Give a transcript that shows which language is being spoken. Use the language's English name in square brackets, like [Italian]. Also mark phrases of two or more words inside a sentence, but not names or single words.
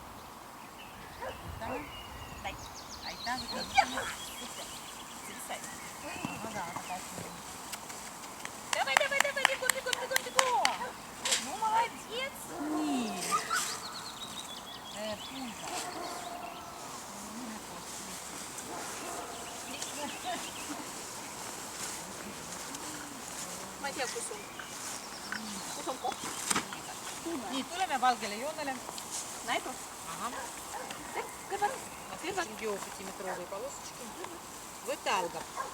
[Russian] Дай. А это вот. Ну да, такая штука. Давай, давай, давай, бегом, бегом, бегом, бегом. Ну, молодец. Нет. Пунька. [Estonian] Ma ei tea, kus on koht. Nii, tuleme valgele joonele. Näidu. [Russian] Ага. [Estonian] Kõrval. Kõrval. [Russian] 5-метровые полосочки. Выталгав.